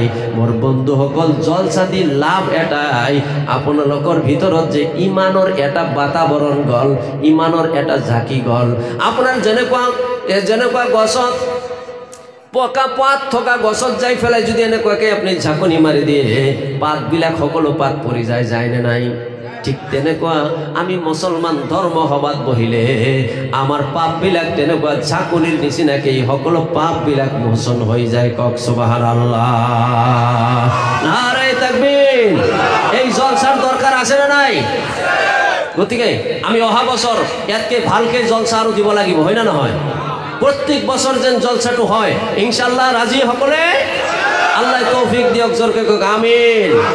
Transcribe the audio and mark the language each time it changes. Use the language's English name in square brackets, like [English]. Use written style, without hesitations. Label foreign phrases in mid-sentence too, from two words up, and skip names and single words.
[Assamese] মোৰ বন্ধুসকল জলসা দি লাভ এটাই, আপোনালোকৰ ভিতৰত যে ইমানৰ এটা বাতাবৰণ গল, ইমানৰ এটা ঝাঁকি গল। আপোনাৰ যেনেকুৱা গছত পকা পাত থকা গছত যাই ফেলাই যদি এনেকুৱাকে আপনি ঝাঁকনি মাৰি দিয়ে, পাতবিলাক সকলো পাত পৰি যায়, যায় নে নাই? ঠিক তেনেকুৱা আমি মুসলমান ধর্ম সভাত বহিলে আমার পাপবিলাক তেনেকুৱা ঝাঁকনিৰ নিচিনাকে সকলো পাপবিলাক মোচন হৈ যায়। কক সুবহানাল্লাহ, [Urdu] نعرۂ تکبیر. [Assamese] এই জলসার দরকার আছে না নাই? গতিকে আমি অহা বছর ইয়াতকে ভালকে জলসা আৰু দিব লাগিব, হয় না নহয়? প্রত্যেক বছর যেন জলসাটো হয় ইনশাআল্লাহ। রাজি সকলে? আল্লাহ তৌফিক দিয়ক। জোরকে কক আমিন।